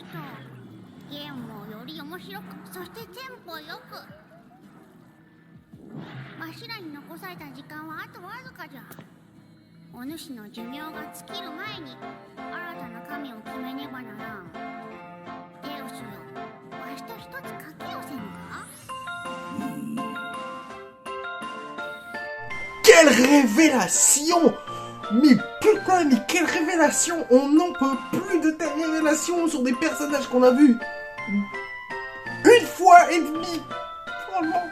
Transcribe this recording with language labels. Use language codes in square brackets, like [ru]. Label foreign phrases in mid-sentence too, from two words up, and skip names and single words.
[ja] ゲームをより面白く、そしてテンポよく。わしらに残された時間はあとわずかじゃ。お主の寿命が尽きる前に新たな神を決めねばならん。デウスよ、わしと一つ賭けをせぬか？ [fr] Quelle révélation! Mais putain, mais quelle révélation! On n'en peut plus de telles révélations sur des personnages qu'on a vus une fois et demie! Franchement!